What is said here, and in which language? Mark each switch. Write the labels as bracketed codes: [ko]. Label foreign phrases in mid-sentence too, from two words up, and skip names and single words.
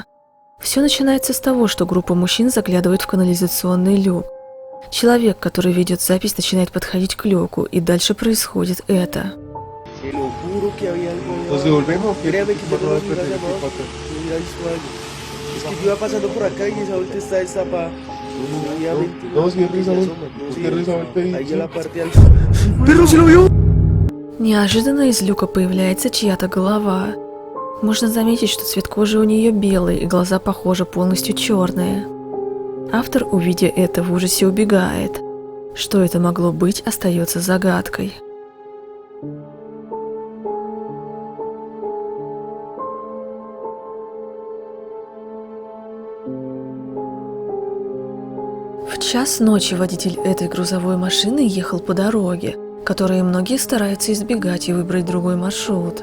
[ru] Все начинается с того, что группа мужчин заглядывает в канализационный люк. Человек, который ведет запись, начинает подходить к люку, и дальше происходит это. [es] ¿Nos devolvemos? Créame que Por yo no favor, me hubiera espérate, llamado, ¿cuánto? no hubiera visto algo. Es que yo iba pasando por acá y esa vuelta está destapada. Obviamente No, siempre esa vuelta. no, Usted esa vuelta y- ahí en la parte al... ¡Perro, se lo vio! [ru] Неожиданно из люка появляется чья-то голова. Можно заметить, что цвет кожи у нее белый, и глаза, похоже, полностью черные. Автор, увидя это, в ужасе убегает. Что это могло быть, остается загадкой. В час ночи водитель этой грузовой машины ехал по дороге, которую многие стараются избегать и выбрать другой маршрут.